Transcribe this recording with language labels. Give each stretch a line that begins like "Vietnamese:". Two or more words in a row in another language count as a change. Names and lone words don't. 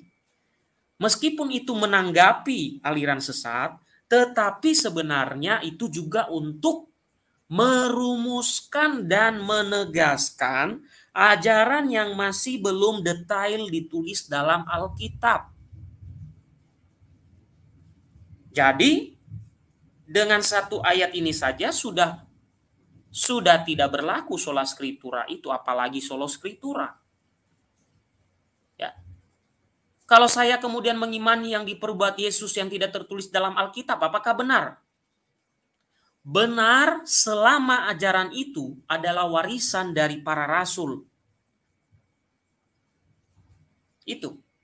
Indonesian: Meskipun itu menanggapi aliran sesat, tetapi sebenarnya itu juga untuk merumuskan dan menegaskan ajaran yang masih belum detail ditulis dalam Alkitab. Jadi, dengan satu ayat ini saja sudah tidak berlaku
Latin: sola scriptura
Indonesian: itu, apalagi
Latin: sola scriptura.
Indonesian: Ya. Kalau saya kemudian mengimani yang diperbuat Yesus yang tidak tertulis dalam Alkitab, apakah benar? Benar selama ajaran itu adalah warisan dari para rasul. Itu.